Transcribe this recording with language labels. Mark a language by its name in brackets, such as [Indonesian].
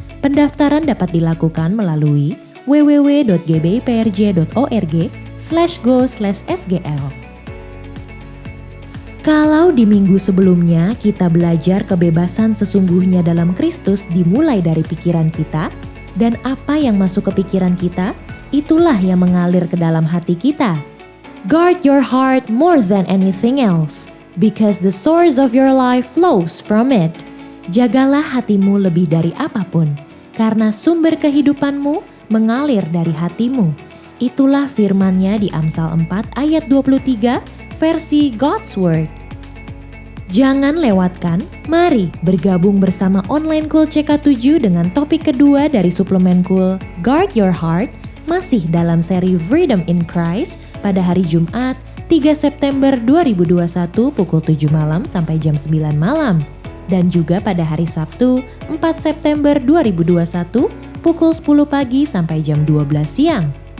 [Indonesian] Pendaftaran dapat dilakukan melalui www.gbiprj.org/go/sgl. Kalau di minggu sebelumnya kita belajar kebebasan sesungguhnya dalam Kristus dimulai dari pikiran kita, dan apa yang masuk ke pikiran kita, itulah yang mengalir ke dalam hati kita. [English] Guard your heart more than anything else, because the source of your life flows from it. [Indonesian] Jagalah hatimu lebih dari apapun, karena sumber kehidupanmu mengalir dari hatimu. Itulah firman-Nya di Amsal 4 ayat 23 versi God's Word. Jangan lewatkan, mari bergabung bersama Online Cool CK7 dengan topik kedua dari suplemen Cool Guard Your Heart masih dalam seri Freedom in Christ pada hari Jumat 3 September 2021 pukul 7 malam sampai jam 9 malam dan juga pada hari Sabtu 4 September 2021 pukul 10 pagi sampai jam 12 siang.